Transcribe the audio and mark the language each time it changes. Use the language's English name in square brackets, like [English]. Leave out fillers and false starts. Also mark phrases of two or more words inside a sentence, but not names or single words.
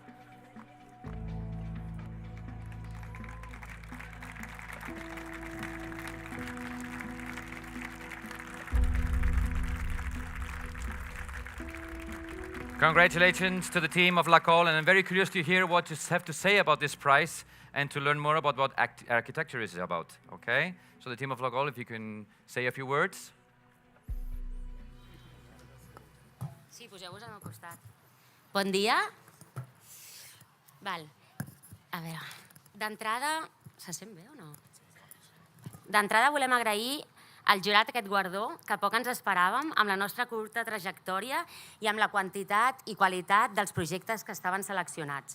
[English] Congratulations to the team of La Col, and I'm very curious to hear what you have to say about this prize and to learn more about what architecture is about, okay? So the team of La Col, if you can say a few words. [Catalan] Sí, poseu-vos al meu costat. Bon dia. Val. A veure, d'entrada... Se sent bé o no? D'entrada volem agrair el jurat aquest guardó que poc ens esperàvem amb la nostra curta trajectòria i amb la quantitat i qualitat dels projectes que estaven seleccionats.